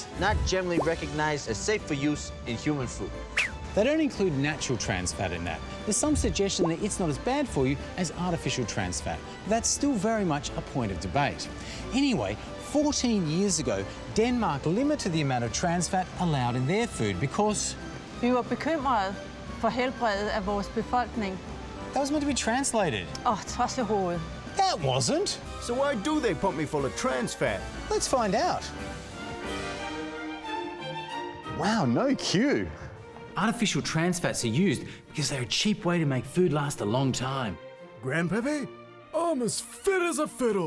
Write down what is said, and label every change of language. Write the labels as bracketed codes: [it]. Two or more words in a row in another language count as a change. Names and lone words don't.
[en] not generally recognized as safe for use in human food. They don't include natural trans fat in that. There's some suggestion that it's not as bad for you as artificial trans fat. That's still very much a point of debate. Anyway, 14 years ago, Denmark limited the amount of trans fat allowed in their food because [da] Vi var bekymrede for helbredet af vores befolkning. [en] that was meant to be translated. [da] Trods i hovedet. [en] That wasn't. So why do they pump me full of trans fat? Let's find out. Wow, no cue. Artificial trans fats are used because they're a cheap way to make food last a long time. Grandpappy, I'm as fit as a fiddle.